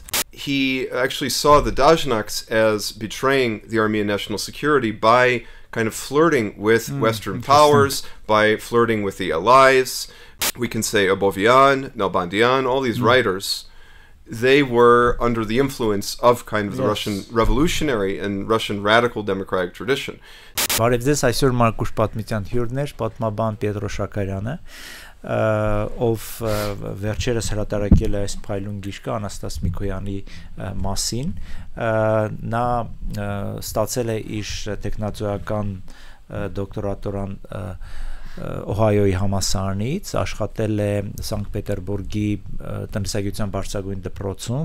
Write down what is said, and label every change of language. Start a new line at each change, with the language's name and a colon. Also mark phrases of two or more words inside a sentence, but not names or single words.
English: He actually saw the Dazhnaks as betraying the Armenian national security by kind of flirting with Western powers, by flirting with the allies. We can say Abovian, Nalbandian, all these writers, they were under the influence of kind of the Russian revolutionary and Russian radical democratic tradition.
Armenian: Բարև ձեզ, այսօր Մաքուր Պատմության հյուրներ, պատմաբան Պիետրո Շաքարյանը, ով վերջերս հրատարակել է այս փայլուն գիրքը Անաստաս Միկոյանի մասին, նա ստացել է իր տեխնացուական դոկտորատորան Օհայոյի համալսարանից, աշխատել է Սանկտ Պետերբուրգի տնտեսագիտության բարձրագույն դպրոցում,